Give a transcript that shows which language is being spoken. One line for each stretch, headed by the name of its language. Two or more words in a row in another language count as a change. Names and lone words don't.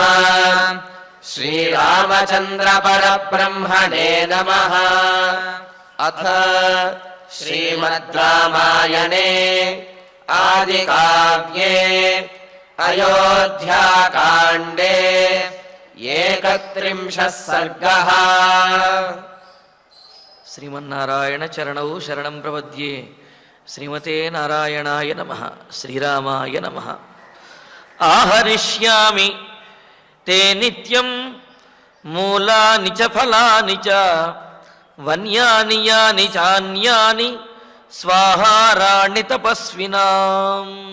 Sanskrit: श्रीरामचन्द्र परब्रह्मणे नमः। अथ श्रीमद् रामायणे आदिकाव्ये अयोध्याकाण्डे 31 सर्गः। श्रीमन्नारायण चरणौ शरणं प्रपद्ये. श्रीमते नारायणाय नमः. श्रीरामाय नमः. आहरिष्यामि ते नित्यं मूलानि च फलानि च वन्यानि यानि चान्यानि स्वाहाराणि तपस्विनां.